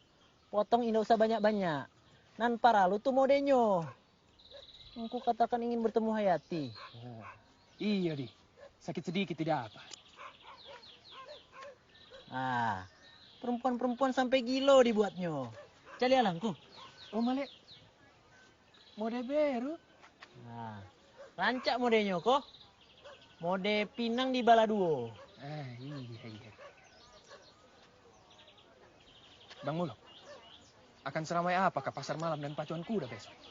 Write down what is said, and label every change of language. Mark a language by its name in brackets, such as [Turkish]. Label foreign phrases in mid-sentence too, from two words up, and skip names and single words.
[Indonesian] Potong ini usah banyak-banyak. [Minangkabau] Nan paralu tuh modenyo. [Indonesian] Engkau katakan ingin bertemu Hayati. Iya, Di. Sakit sedikit tidak apa. [Minangkabau] Perempuan-perempuan sampai gilo dibuatnya. Cali alangku. [Indonesian] Oh, Male. Mode baru. [Minangkabau] Rancak modenya kok. Mode pinang di Baladuo. [Indonesian] Iya. Bang Muluk, akan seramai apakah pasar malam dan pacuan kuda besok?